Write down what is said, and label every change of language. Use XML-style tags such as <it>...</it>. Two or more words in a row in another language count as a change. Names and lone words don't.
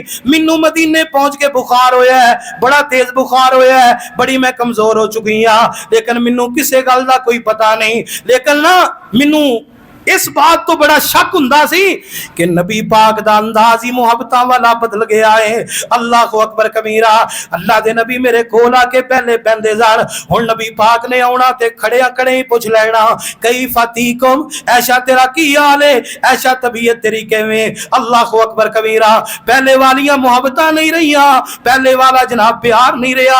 <pa>مینوں مدینے پہنچ کے بخار ہویا ہے، بڑا تیز بخار ہویا ہے، بڑی میں کمزور ہو چکی ہاں، لیکن مینوں کسے گل دا کوئی پتہ نہیں. لیکن نا مینوں اس بات تو بڑا شک ہندا سی کہ نبی پاک دا انداز ہی محبتاں والا بدل گیا ہے.</pa> <ar>الله أكبر كبيرا.</ar> <pa>اللہ دے نبی میرے کول آکے پہلے بہندے سن، ہن نبی پاک نے آؤنا تے کھڑے کھڑے ہی پچھ لینا</pa> <ar>كيف تيكم,</ar> <pa>عائشہ تیرا کی حال ہے، عائشہ طبیعت تیری کِویں.</pa> <ar>الله أكبر كبيرا.</ar> <pa>پہلے والیاں محبتاں نہیں رہیاں، پہلے والا جناب پیار نہیں رہا.</pa>